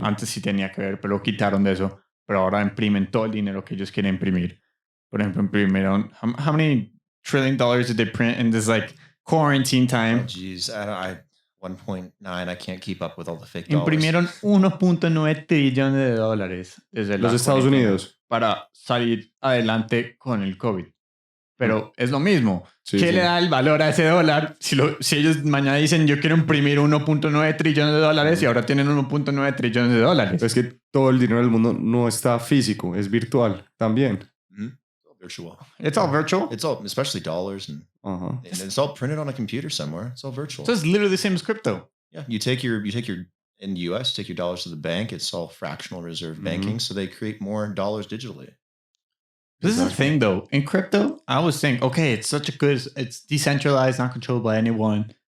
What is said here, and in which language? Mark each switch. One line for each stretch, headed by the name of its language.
Spanish: Antes sí tenía que ver, pero lo quitaron de eso. Pero ahora imprimen todo el dinero que ellos quieren imprimir. Por ejemplo, imprimieron,
English: how many $1 trillion did they print in this like quarantine time? Oh, geez, I 1.9. I can't keep up with all the fake dollars.
Spanish: Imprimieron 1.9 trillones de dólares desde Los Estados Unidos para salir adelante con el COVID. Pero es lo mismo. Sí, ¿Qué sí. le da el valor a ese dólar? Si ellos mañana dicen yo quiero imprimir 1.9 trillones de dólares y ahora tienen 1.9 trillones de dólares. Es que todo el dinero del mundo no está físico, es virtual también.
English: It's all virtual. It's all virtual. It's all, especially dollars, and it's all printed on a computer somewhere. It's all virtual. So it's literally the same as crypto. Yeah, you take your in the U.S. take your dollars to the bank. It's all fractional reserve banking, so they create more dollars digitally. This is the thing, though. In crypto, I was saying, okay, it's decentralized, not controlled by anyone.